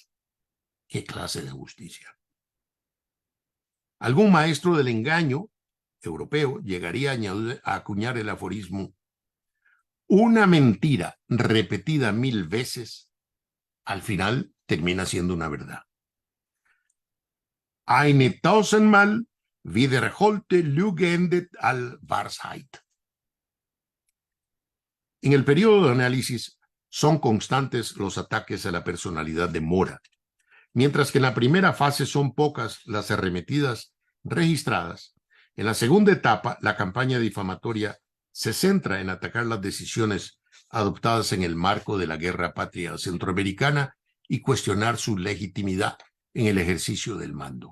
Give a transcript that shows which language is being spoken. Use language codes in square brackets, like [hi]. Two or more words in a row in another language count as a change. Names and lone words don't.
[es] ¿Qué clase de justicia? Algún maestro del engaño europeo llegaría a acuñar el aforismo: una mentira repetida 1000 veces, al final termina siendo una verdad. [de] Eine tausendmal wiederholte Lüge endet als Wahrheit. [es] En el periodo de análisis son constantes los ataques a la personalidad de Mora, mientras que en la primera fase son pocas las arremetidas registradas. En la segunda etapa, la campaña difamatoria se centra en atacar las decisiones adoptadas en el marco de la Guerra Patria Centroamericana y cuestionar su legitimidad en el ejercicio del mando.